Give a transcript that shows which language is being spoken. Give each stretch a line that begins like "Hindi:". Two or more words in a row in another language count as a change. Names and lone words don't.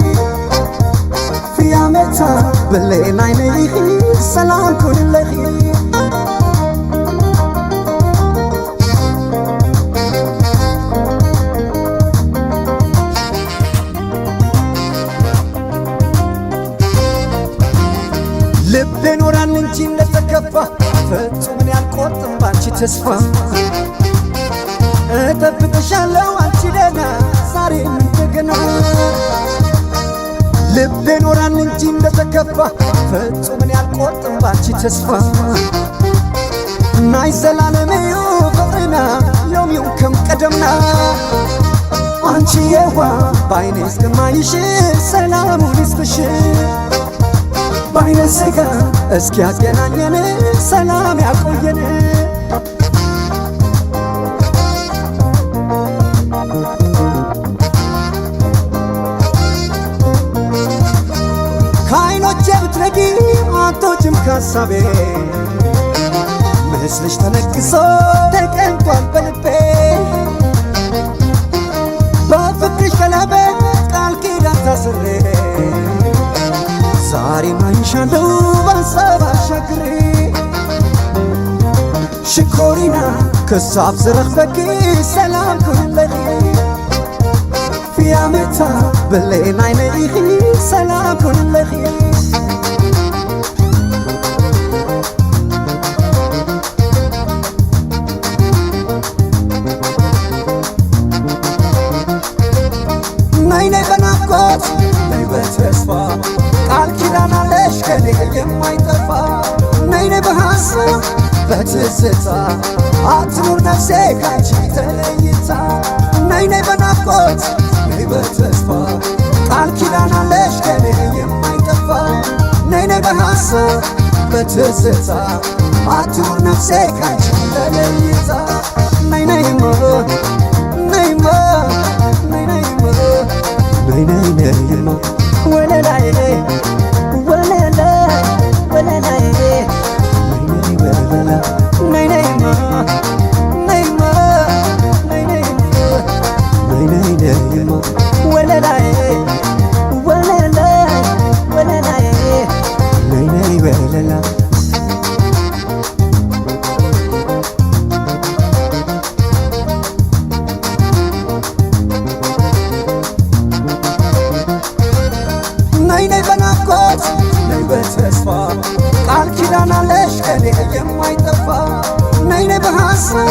Tigrinya: ፍያመታ ብሌን ዓይነይኺ ሰላም ኩልለኺ
Amharic: ልቤ ኖራል እንጂ እንደተከፋ ፈጽሞ ያልቆርጥም ባንቺ ተስፋ እጠብቅሻለሁ አንቺ ደህና ዛሬም እንደገና ልቤ ኖራን እንጂ እንደተከፋ ፍጹምን ያልቆርጥም ባንቺ ተስፋ
Tigrinya: ናይ ዘላለመዩ ፍቅርና ሎሚው ከም ቀደምና
Amharic: አንቺ የዋ ባይኔ እስከማይሽ ሰላሙን ይስጥሽ ባይነ ስጋ እስኪ ያገናኘን ሰላም ያቆየን ከዓይኖቼ ብትረጊ አትወጪም ከሀሳቤ ምስልሽ ተነግሶ ተቀንቷል በልቤ በፍቅርሽ ቀለበት ቃል ኪዳን ታስሬ ዛሬ ማይሻለው በሀሳብ አሻግሬ
Tigrinya: ሽኮሪና ክሳብ ዝረኽበኪ ሰላም ኩለኺ ፊያመታ ብሌን ዓይነኢኺ ሰላም ኩለኺ ናይ
Amharic: በናፍቆት ናይ በተስፋ ቃል ኪዳን አለሽ ከኔ የማይጠፋ ናይ በሐሳብ በትዝታ አትኑር ነፍሴ ካንቺ ተለይታ ናይ በናፍቆት ናይ በተስፋ ቃል ኪዳን አለሽ ከኔ የማይጠፋ ናይ በሐሳብ በትዝታ አትኑር ነፍሴ ካንቺ ተለይታ ናይ ነይማ ነይማ nay nay nay ma wala nay wala nay wala nay nay wala nay nay ma nay ma nay nay nay nay nay ma wala nay wala nay wala nay nay nay wala በተስፋ ቃል ኪዳን አለሽ ከኔ የማይጠፋ ነይ በሐሳብ